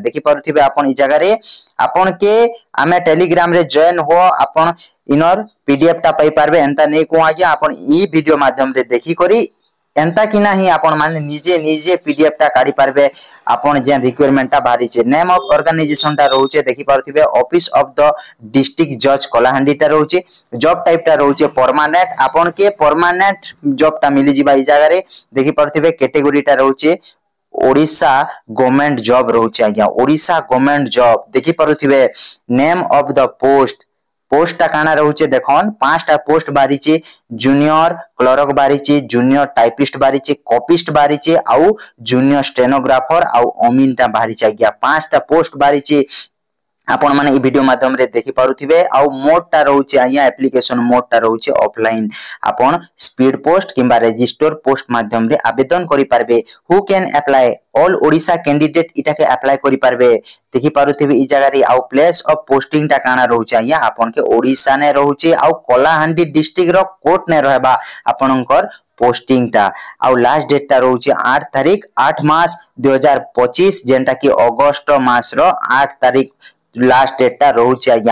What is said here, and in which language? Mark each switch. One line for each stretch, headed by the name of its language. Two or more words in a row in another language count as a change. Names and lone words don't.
Odia: ଦେଖି ପାରୁଥିବେ ଆପଣ ଏଇ ଜାଗା ରେ ଆପଣ କେ ଆମେ ଟେଲିଗ୍ରାମ ରେ ଜଏନ ହୋ ଆପଣ ଇନର ପିଡିଏଫ ଟା ପାଇ ପାରିବେ। ଏମିତା ନାଇ କୁ ଆଜ୍ଞା ଆପଣ ଏଇ ଭିଡିଓ ମାଧ୍ୟମ ରେ ଦେଖି କରି ଏମିତା କିପରି ହି ଆପଣ ମାନେ ନିଜେ ପିଡିଏଫ ଟା କାଢି ପାରିବେ। ଆପଣ ଯେ ରିକ୍ୱାୟାରମେଣ୍ଟ ଟା ବାହାରିଛି
English: name of organisation
Odia: ଟା ରହୁଛି ଦେଖି ପାରୁଥିବେ ଅଫିସ ଅଫ ଦ ଡିଷ୍ଟ୍ରିକ୍ଟ ଜଜ କଳାହାଣ୍ଡି ଟା ରହୁଛି।
English: job type
Odia: ଟା ରହୁଛି ପରମାନେଣ୍ଟ ଆପଣ କେ
English: permanent job
Odia: ଟା ମିଳି ଯିବ ଏଇ ଜାଗା ରେ ଦେଖି ପାରୁଥିବେ। କ୍ୟାଟେଗୋରୀ ଟା ରହୁଛି
English: Odisha government job
Odia: ରହୁଛି ଆଜ୍ଞା।
English: Odisha government job
Odia: ଦେଖି ପାରୁଥିବେ।
English: name of the post
Odia: ଟା କଣ ରହୁଛି ଦେଖନ୍ତୁ ପାଞ୍ଚଟା ପୋଷ୍ଟ ବାହାରିଛି।
English: junior clerk
Odia: ବାହାରିଛି,
English: junior typist
Odia: ବାହାରିଛି, କପିଷ୍ଟ ବାହାରିଛି ଆଉ
English: junior stenographer
Odia: ଆଉ ଅମିନ ଟା ବାହାରିଛି ଆଜ୍ଞା। ପାଞ୍ଚଟା ପୋଷ୍ଟ ବାହାରିଛି ଆପଣ ମାନେ ଏଇ ଭିଡିଓ ମାଧ୍ୟମ ରେ ଦେଖି ପାରୁଥିବେ। ଆଉ ମୋଡ ଟା ରହୁଛି ଆଜ୍ଞା
English: application mode
Odia: ଟା ରହୁଛି ଅଫଲାଇନ। ଆପଣ
English: speed post
Odia: କିମ୍ବା
English: register post
Odia: ମାଧ୍ୟମ ରେ ଆବେଦନ କରି ପାରିବେ।
English: who can apply all Odisha candidate
Odia: ଏଇଟା କୁ ଅପ୍ଲାଇ କରି ପାରିବେ। ଦେଖି ପାରୁଥିବେ ଏଇ ଜାଗା ରେ ଆଉ
English: place of posting
Odia: ଟା କଣ ରହୁଛି ଆଜ୍ଞା ଆପଣ କେ ଓଡ଼ିଶା ରେ ରହୁଛି ଆଉ କଳାହାଣ୍ଡି ଡିଷ୍ଟ୍ରିକ୍ଟ ର କୋର୍ଟ ରେ ରହିବ ଆପଣଙ୍କର ପୋଷ୍ଟିଂ ଟା। ଆଉ
English: last date
Odia: ଟା ରହୁଛି 8 ତାରିଖ 8 ମାସ 2025 ଯେଉଁଟା କି ଅଗଷ୍ଟ ମାସ ର 8 ତାରିଖ
English: last date
Odia: ଟା ରହୁଛି ଆଜ୍ଞା।